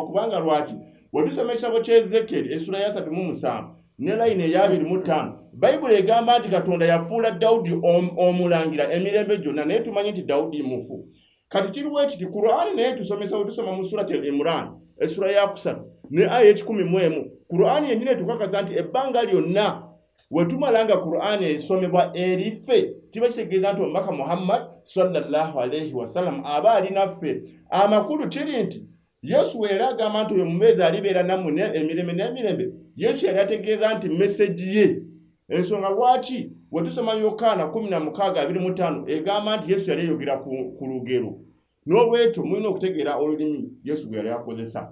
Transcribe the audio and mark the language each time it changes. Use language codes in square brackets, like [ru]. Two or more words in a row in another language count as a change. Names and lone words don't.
[lg] Kubanga lwaki bwe tusoma ekitabo ky'Ezekyeri essula ya 37 ne layini eya 25 Bayibuli egamba nti Katonda yafuula Dawudi omulangira emirembe gyonna, naye tumanyi nti Dawudi mufu. Kati kiriwo ekiti Qur'ani naye tusomesa tusoma mu surati al-Imran essura ya 3 ne aya 11. Qur'ani yennyini tukakasa nti ebbanga lyonna wetumalanga Qur'ani esomebwa erife kiba kitegeeza nti omubaka Muhammad [ar] صلى الله عليه وسلم [lg] aba ali naffe. Amakulu kiri nti Yesu era agamba nti oyo mubeezi alibeera nammwe emirembe n'emirembe. Yesu yali ategeeza nti meseji ye. Ensonga lwaki bwe tusoma Yokaana 16:25 egamba nti Yesu yali ayogera ku lugero. N'olwekyo mulina okutegeera olulimi Yesu gwe yali akozesa.